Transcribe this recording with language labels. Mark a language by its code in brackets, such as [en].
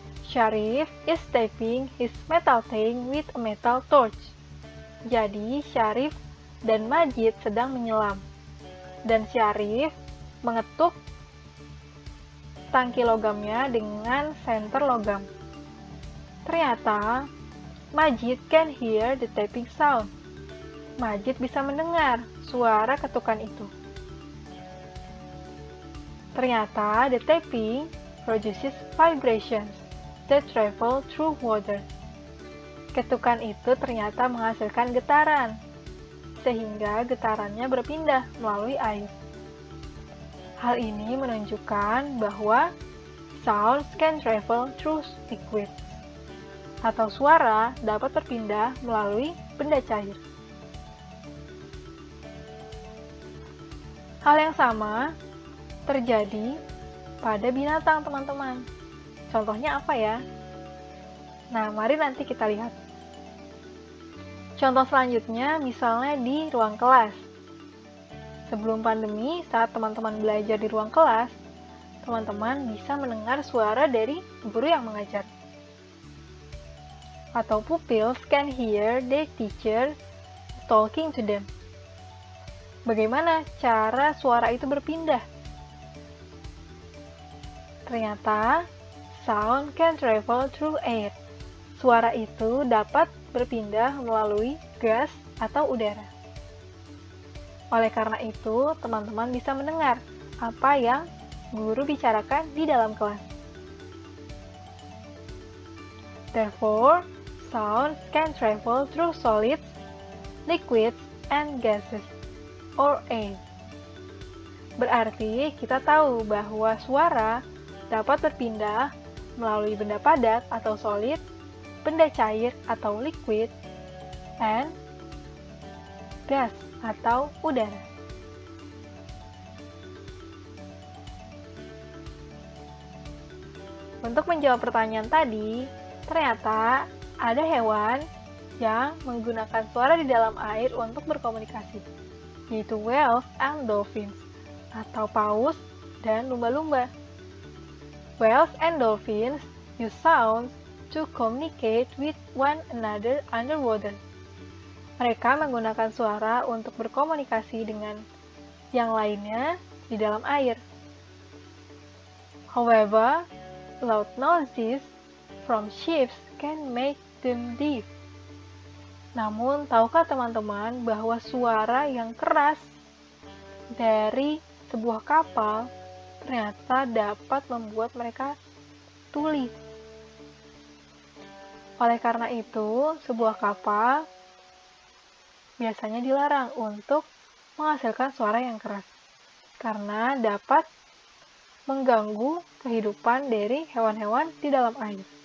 [en] Syarif is tapping his metal tank with a metal torch. [id] Jadi, Syarif dan Majid sedang menyelam. Dan Syarif mengetuk tangki logamnya dengan senter logam. Ternyata, [en] Majid can hear the tapping sound. [id] Majid bisa mendengar suara ketukan itu. Ternyata, [en] the tapping produces vibrations that travel through water. [id] Ketukan itu ternyata menghasilkan getaran, sehingga getarannya berpindah melalui air. Hal ini menunjukkan bahwa [en] sounds can travel through liquids, [id] atau suara dapat berpindah melalui benda cair. Hal yang sama terjadi pada binatang, teman-teman. Contohnya apa ya? Nah, mari nanti kita lihat. Contoh selanjutnya, misalnya di ruang kelas. Sebelum pandemi, saat teman-teman belajar di ruang kelas, teman-teman bisa mendengar suara dari guru yang mengajar. Atau [en] pupils can hear their teacher talking to them. [id] Bagaimana cara suara itu berpindah? Ternyata, [en] sound can travel through air. [id] Suara itu dapat berpindah melalui gas atau udara. Oleh karena itu, teman-teman bisa mendengar apa yang guru bicarakan di dalam kelas. [en] Therefore, sound can travel through solids, liquids, and gases, or air. [id] Berarti kita tahu bahwa suara dapat berpindah melalui benda padat atau solid, benda cair atau liquid, and gas atau udara. Untuk menjawab pertanyaan tadi, ternyata ada hewan yang menggunakan suara di dalam air untuk berkomunikasi, yaitu [en] whales and dolphins, [id] atau paus dan lumba-lumba. [en] Whales and dolphins use sounds to communicate with one another underwater. [id] Mereka menggunakan suara untuk berkomunikasi dengan yang lainnya di dalam air. [en] However, loud noises from ships can make them deaf. [id] Namun, tahukah teman-teman bahwa suara yang keras dari sebuah kapal ternyata dapat membuat mereka tuli? Oleh karena itu, sebuah kapal biasanya dilarang untuk menghasilkan suara yang keras, karena dapat mengganggu kehidupan dari hewan-hewan di dalam air.